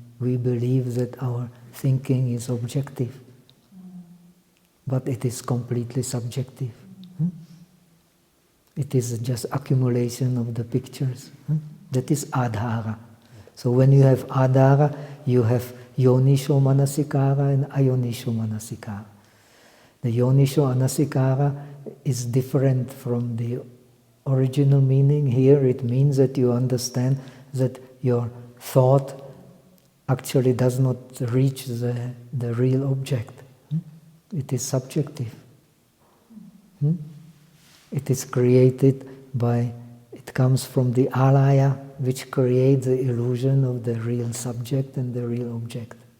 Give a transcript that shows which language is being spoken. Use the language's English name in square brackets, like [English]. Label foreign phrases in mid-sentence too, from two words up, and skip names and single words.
[English] We believe that our thinking is objective, but it is completely subjective. It is just accumulation of the pictures. That is adhara. So when you have adhara, you have [Pali] yonisho manasikara [English] and ayonisho manasikara. The [Pali] yonisho manasikara [English] is different from the original meaning. Here it means that you understand that your thought actually does not reach the real object. It is subjective. It is created by, it comes from the alaya, which creates the illusion of the real subject and the real object.